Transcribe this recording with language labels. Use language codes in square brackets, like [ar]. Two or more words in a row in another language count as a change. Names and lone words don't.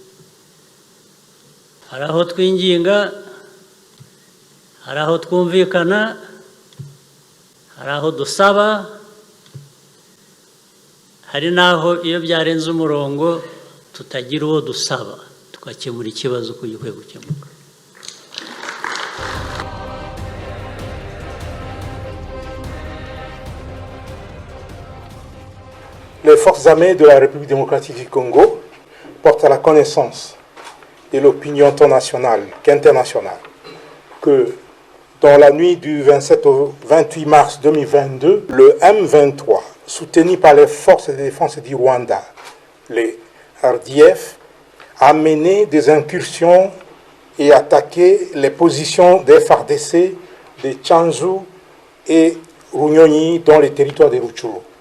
[rw] Hari aho twinginga, hari aho twumvikana, hari aho dusaba, hari n'aho iyo byarenze umurongo tutagira uwo dusaba, tugakemura ikibazo uko gikwiye gukemuka. [fr] Les forces armées de la République démocratique du Congo portent à la connaissance de l'opinion tant nationale qu'internationale que dans la nuit du 27 au 28 mars 2022, le M23, soutenu par les forces de défense du Rwanda, les RDF, a mené des incursions et attaqué les positions des FARDC de Tchanzu et Runyonyi dans les territoires de Rutshuru.